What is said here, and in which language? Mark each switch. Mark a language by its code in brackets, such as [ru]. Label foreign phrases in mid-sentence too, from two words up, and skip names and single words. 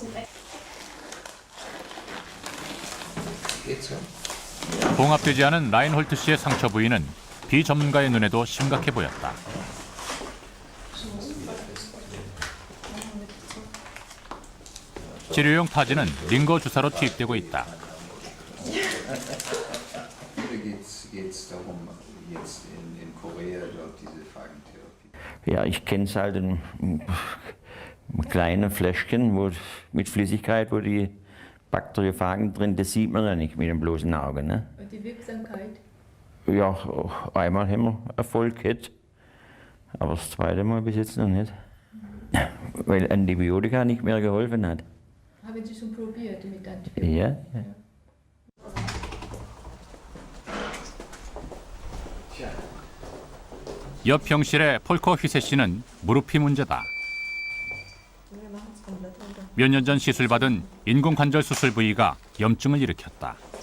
[ko] 봉합되지 않은 라인홀트 씨의 상처 부위는 비전문가의 눈에도 심각해 보였다. 치료용 파지는 링거 주사로 투입되고 있다. [de] Ja, ich kenne es halt in kleinen Fläschchen mit Flüssigkeit, wo die Bakteriophagen drin, das sieht man ja nicht mit dem bloßen Auge. Ne? Und die Wirksamkeit? Ja, einmal haben wir Erfolg gehabt, aber das zweite Mal bis jetzt noch nicht. Weil Antibiotika nicht mehr geholfen hat. Haben Sie schon probiert mit Antibiotika? Ja. [ko] 옆 병실의 폴커 휘세 씨는 무릎이 문제다. 몇 년 전 시술받은 인공관절 수술 부위가 염증을 일으켰다.